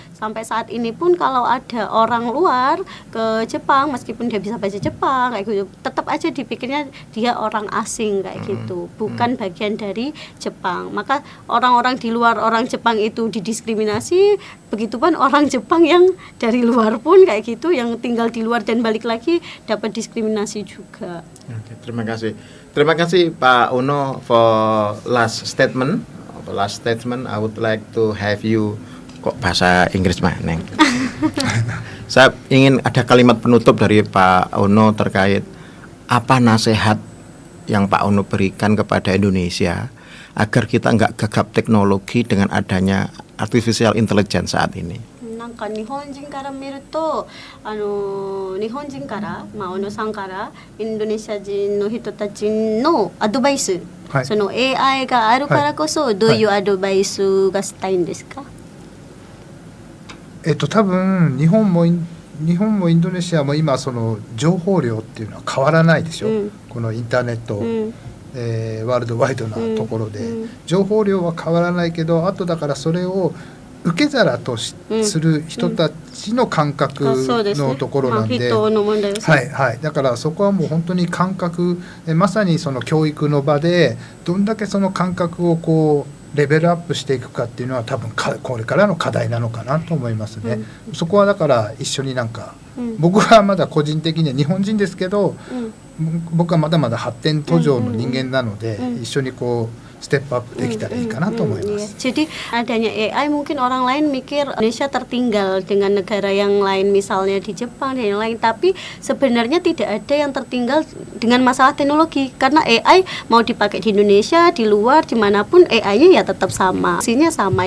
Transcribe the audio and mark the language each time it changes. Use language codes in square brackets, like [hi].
[id] Sampai saat ini pun kalau ada orang luar ke Jepang, meskipun dia bisa bahasa Jepang kayak gitu, tetap aja dipikirnya dia orang asing kayak gitu, bukan bagian dari Jepang. Maka orang-orang di luar orang Jepang itu didiskriminasi, begitupun orang Jepang yang dari luar pun kayak gitu, yang tinggal di luar dan balik lagi dapat diskriminasi juga. Oke, terima kasih Pak Uno [en] for last statement. I would like to have you, [id] kok bahasa Inggris mah Neng. Saya ingin ada kalimat penutup dari Pak Uno terkait apa nasihat yang Pak Ono berikan kepada Indonesia agar kita nggak gagap teknologi dengan adanya artificial intelligence saat ini? [ja] なんか日本人から見ると日本人から、小野さんからインドネシア人の人たちのアドバイス、はい、その AI があるからこそ、どういうアドバイスがしたいんですか？多分日本もインドネシアも今その情報量っていうのは変わらないでしょ、このインターネット、ワールドワイドなところで、情報量は変わらないけど、あとだからそれを受け皿とする人たちの感覚のところなんで、はいはい、だからそこはもう本当に感覚、まさにその教育の場でどんだけその感覚をこうレベルアップしていくかっていうのは多分これからの課題なのかなと思いますね、そこはだから一緒になんか、僕はまだ個人的には日本人ですけど、僕はまだまだ発展途上の人間なので、一緒にこうステップアップできたらいいかなと思います。 [id] Jadi adanya AI mungkin orang lain mikir Indonesia tertinggal dengan negara yang lain, misalnya di Jepang dan yang lain, tapi sebenarnya tidak ada yang tertinggal dengan masalah teknologi, karena AI mau dipakai di Indonesia, di luar, dimanapun AI-nya ya tetap sama, isinya sama.